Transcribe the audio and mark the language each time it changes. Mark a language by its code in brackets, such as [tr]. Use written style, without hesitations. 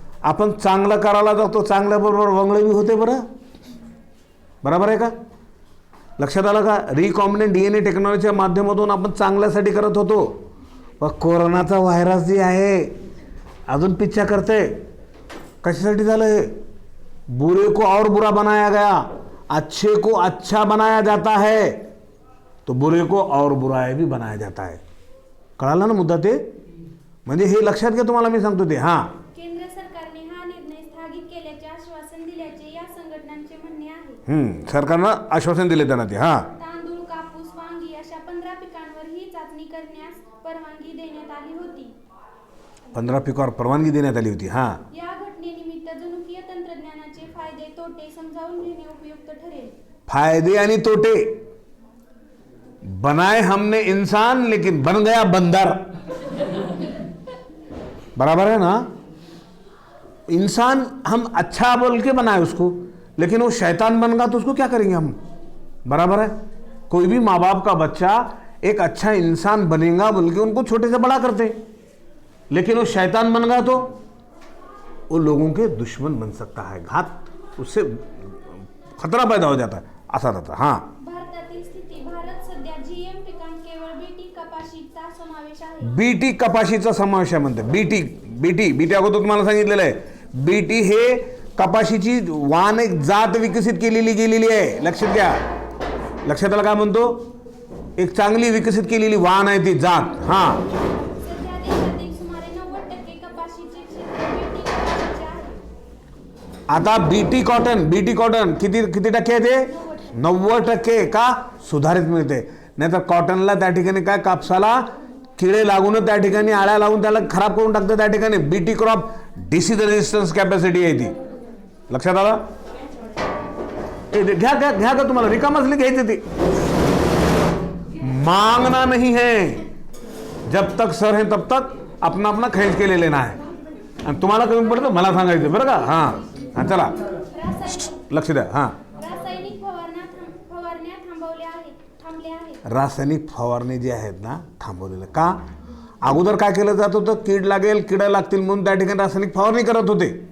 [mr] आपण चांगलं करायला जातो चांगल्याबरोबर वंगळी होते. बरोबर आहे का. लक्षात आलं का. रिकॉम्बिनंट DNA टेक्नॉलॉजीच्या माध्यमातून आपण चांगल्यासाठी करत होतो. पण कोरोनाचा व्हायरस जी आहे अजून पिच्छा करते. कशासाठी झालं हे. [hi] बुरे को और बुरा बनाया गया, अच्छे को अच्छा बनाया जाता है तो बुरे को और बुरा भी बनाया जाता है. [mr] कळालं ना मुद्दा ते. म्हणजे हे लक्षात घ्या तुम्हाला मी सांगतो ते. हां केंद्र सरकारने हा निर्णय स्थगित केल्याचे आश्वासन दिल्याचे या संघटनांचे म्हणणे आहे. सरकारनं आश्वासन दिले त्यांना ते. हां तांदूळ, कापूस, वांगी अशा 15 पिकांवर ही चाचणी करण्यास परवानगी देण्यात आली होती. 15 पिकावर परवानगी देण्यात आली होती. हां या घटनेनिमित्त जनुकीय तंत्रज्ञानाचे फायदे तोटे समजावून घेणे उपयुक्त ठरेल. फायदे आणि तोटे. [hi] बनाए हमने इंसान लेकिन बन गया बंदर. बराबर है ना. इंसान हम अच्छा बोल के बनाए उसको, लेकिन वो शैतान बन गया तो उसको क्या करेंगे हम. बराबर है. कोई भी माँ बाप का बच्चा एक अच्छा इंसान बनेगा बोल के उनको छोटे से बड़ा करते, लेकिन वो शैतान बन गया तो वो लोगों के दुश्मन बन सकता है. घात उससे खतरा पैदा हो जाता है. [mr] असा रहता. हां भारतातील स्थिती. भारत सध्या GM पिकांत केवळ बीटी कपाशीचा समावेश आहे. बीटी कपाशीचा समावेश आहे म्हणते. बीटी अगोदर तुम्हाला सांगितलेलं आहे. बीटी हे कपाशीची वाण एक जात विकसित केलेली गेलेली आहे. लक्षात घ्या. लक्षात आलं काय म्हणतो. एक चांगली विकसित केलेली वाण आहे ती जात. हां सध्या देशातील सुमारे 90% कपाशीचे क्षेत्र बीटी कपाशीचे आहे. आता बीटी कॉटन किती टक्के आहे ते. 90% का सुधारित मिळते. नाहीतर कॉटनला त्या ठिकाणी काय कापसाला किडे लागून त्या ठिकाणी आळ्या लावून त्याला खराब करून टाकतं. त्या ठिकाणी BT crop disease resistance capacity आहे ती. लक्षात आलं? घ्या घ्या घ्या का, तुम्हाला रिकामच घ्यायची ती. [hi] मांगना नहीं है, जब तक सर है तब तक अपना अपना खर्च के ले लेना है. [mr] आणि तुम्हाला कमी पडतं मला सांगायचं बरं का. हां चला लक्ष द्या. हां रासायनिक फवारण्या थांबल्या आहेत. रासायनिक फवारणी जे आहेत ना थांबवलेलं का? अगोदर काय केलं जात होतं, कीड लागेल किडा लागतील म्हणून त्या ठिकाणी रासायनिक फवारणी करत होते.